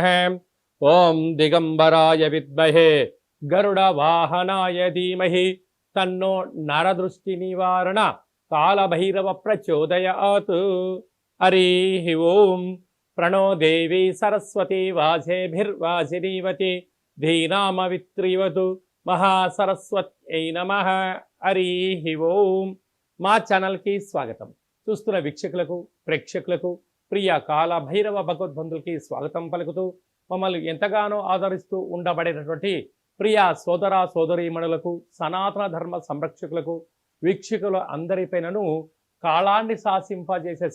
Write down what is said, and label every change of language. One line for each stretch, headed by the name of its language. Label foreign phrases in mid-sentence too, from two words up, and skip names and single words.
Sanskrit: ॐ दिगंबराय विद्महे गरुडवाहनाय धीमहि तन्नो नरदृष्टिनिवारण कालभैरव प्रचोदयात्। हरिः ओं। प्रणो देवी सरस्वती वाजेभिर्वाजिनीवती धीनामवित्रिवतु महासरस्वत्यै नमः। हरिः ओं।
Telugu: మా ఛానల్కి స్వాగతం. చూస్తున్న వీక్షకులకు ప్రేక్షకులకు ప్రియ కాల భైరవ భగవద్బంధులకి స్వాగతం పలుకుతూ మమ్మల్ని ఎంతగానో ఆదరిస్తూ ఉండబడేటటువంటి ప్రియ సోదర సోదరీమణులకు సనాతన ధర్మ సంరక్షకులకు వీక్షకుల అందరిపైనను కాలాన్ని శాసింపజేసే